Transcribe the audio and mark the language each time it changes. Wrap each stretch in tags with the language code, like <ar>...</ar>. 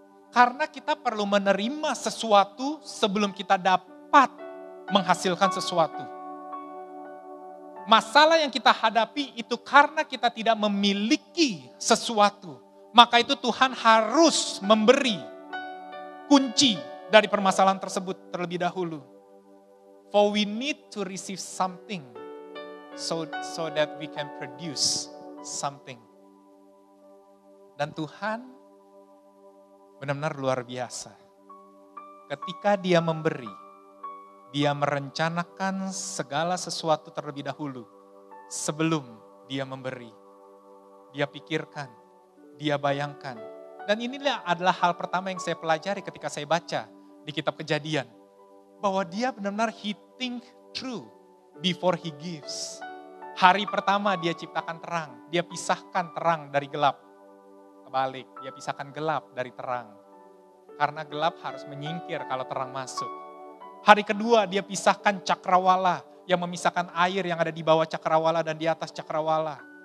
<id>Karena kita perlu menerima sesuatu sebelum kita dapat menghasilkan sesuatu. Masalah yang kita hadapi itu karena kita tidak memiliki sesuatu. Maka itu Tuhan harus memberi kunci dari permasalahan tersebut terlebih dahulu.</id> <en>For we need to receive something so that we can produce something.</en> <id>Dan Tuhan benar-benar luar biasa. Ketika dia memberi, dia merencanakan segala sesuatu terlebih dahulu sebelum dia memberi. Dia pikirkan, dia bayangkan. Dan inilah adalah hal pertama yang saya pelajari ketika saya baca di kitab Kejadian. Bahwa dia benar-benar</id> <en>he think through before he gives.</en> <id>Hari pertama dia ciptakan terang, dia pisahkan terang dari gelap. Kebalik, dia pisahkan gelap dari terang. Karena gelap harus menyingkir kalau terang masuk. Hari kedua dia pisahkan cakrawala yang memisahkan air yang ada di bawah cakrawala dan di atas cakrawala.</id>